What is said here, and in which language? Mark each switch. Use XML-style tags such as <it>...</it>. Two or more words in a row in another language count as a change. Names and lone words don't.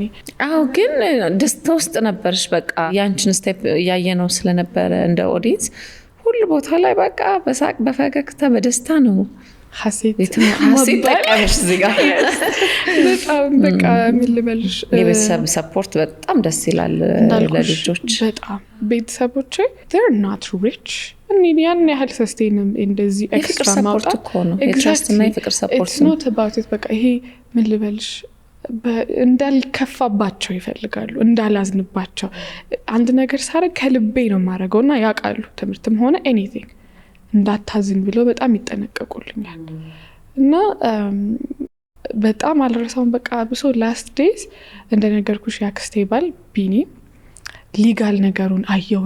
<am>አዎ ግን ደስታ ውስጥ ነበርሽ። በቃ ያንቺን ስቴፕ ያየነው ስለነበረ እንደ ኦዲየንስ ሁሉ ቦታ ላይ በቃ በሳቅ በፈገግታ በደስታ ነው ሀሴት ጠቀመሽ እዚህ ጋር በጣም በቃ ምን ልበልሽ። የቤተሰብ ሰፖርት በጣም ደስ ይላል ለልጆች። በጣም ቤተሰቦቼ</am> <en>they're not rich</en> <am>እኔ ያን ያህል ሰስቴን እንደዚህ ኤክስትራ ማውጣት እኮ ነው የትራስት እና የፍቅር ሰፖርት ነው።</am> <en>not about it</en> <am>በቃ ይሄ ምን ልበልሽ እንዳልከፋባቸው ይፈልጋሉ፣ እንዳላዝንባቸው። አንድ ነገር ሳረግ ከልቤ ነው ማረገው እና ያውቃሉ። ትምህርትም ሆነ ኤኒቲንግ እንዳታዝን ብለው በጣም ይጠነቀቁልኛል እና በጣም አልረሳውም። በቃ ብሶ</am> <en>last days</en> <am>እንደነገርኩሽ ያክስቴ ባል ቢኒ ሊጋል ነገሩን አየው።</am>